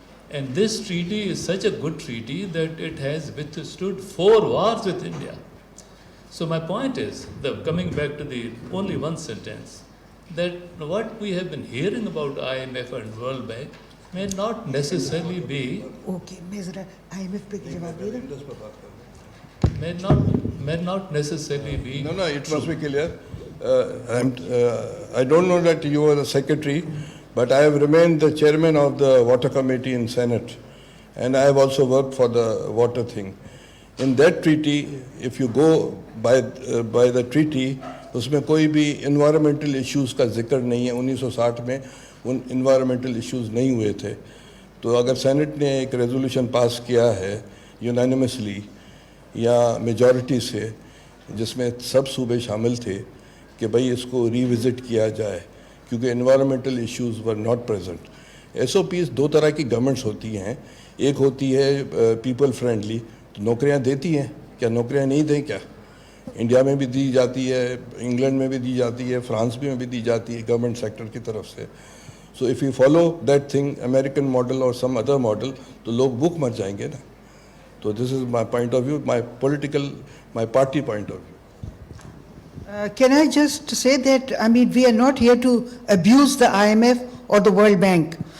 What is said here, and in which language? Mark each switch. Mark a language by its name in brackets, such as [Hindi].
[English] And this treaty is such a good treaty that it has withstood 4 wars with India. So my point is, coming back to the only one sentence, that what we have been hearing about IMF and World Bank may not necessarily be [Hindi] Okay, मैं जरा IMF पे जवाब दे रहा [English] may not necessarily be No, it must be clear. I don't know that you were the secretary, but I have remained the chairman of the water committee in Senate, and I have also worked for the water thing. In that treaty, if you go by the treaty, [Hindi] उसमें कोई भी environmental issues का जिक्र नहीं है. 1960 में उन environmental issues नहीं हुए थे. तो अगर सेनेट ने एक रेजोल्यूशन पास किया है यूनानिमसली या मेजॉरिटी से, जिसमें सब सूबे शामिल थे कि भाई इसको रिविजिट किया जाए क्योंकि environmental issues [English] Were not present. [Hindi] SOPs 2 तरह की गवर्नमेंट्स होती हैं. एक होती है पीपल फ्रेंडली, तो नौकरियां देती हैं. क्या नौकरियां नहीं दें? क्या इंडिया में भी दी जाती है, इंग्लैंड में भी दी जाती है, फ्रांस में भी दी जाती है गवर्नमेंट सेक्टर की तरफ से. [English] so if you follow that thing, [Hindi] American model और सम अदर मॉडल, तो लोग भूख मर जाएंगे ना. [English] तो this is my point of view, my party point of view. Can I just say that, I mean, we are not here to abuse the IMF or the World Bank.